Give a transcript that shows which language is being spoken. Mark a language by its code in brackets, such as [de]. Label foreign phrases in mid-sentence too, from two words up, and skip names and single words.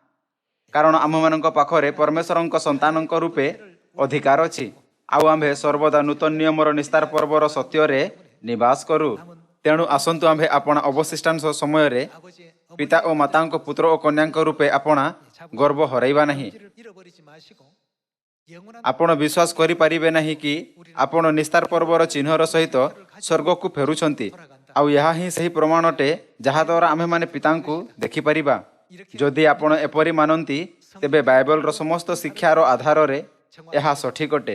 [or] କାରଣ ଆମ୍ଭମାନଙ୍କ ପାଖରେ ପରମେଶ୍ୱରଙ୍କ ସନ୍ତାନଙ୍କ ରୂପେ ଅଧିକାର ଅଛି। ଆଉ ଆମ୍ଭେ ସର୍ବଦା ନୂତନ ନିୟମର ନିସ୍ତାର ପର୍ବର ସତ୍ୟରେ ନିବାସ କରୁ। ତେଣୁ ଆସନ୍ତୁ ଆମ୍ଭେ ଆପଣା ଅବଶିଷ୍ଟାଂଶ ସମୟରେ [ko] 아버지의 [or] ପିତା ଓ ମାତାଙ୍କ ପୁତ୍ର ଓ କନ୍ୟାଙ୍କ ରୂପେ ଆପଣା ଗର୍ବ ହରାଇବା ନାହିଁ। [ko] 어머니를 잃어버리지 마시고 영원한 [or] ଆପଣ ବିଶ୍ୱାସ କରିପାରିବେ ନାହିଁ କି ଆପଣ ନିସ୍ତାର ପର୍ବର ଚିହ୍ନର ସହିତ ସ୍ୱର୍ଗକୁ ଫେରୁଛନ୍ତି। ଆଉ ଏହା ହିଁ ସେହି ପ୍ରମାଣ ଅଟେ ଯାହାଦ୍ୱାରା ଆମ୍ଭେମାନେ ପିତାଙ୍କୁ ଦେଖିପାରିବା। ଯଦି ଆପଣ ଏପରି ମାନନ୍ତି, ତେବେ ବାଇବଲର ସମସ୍ତ ଶିକ୍ଷାର ଆଧାରରେ ଏହା ସଠିକ୍ ଅଟେ।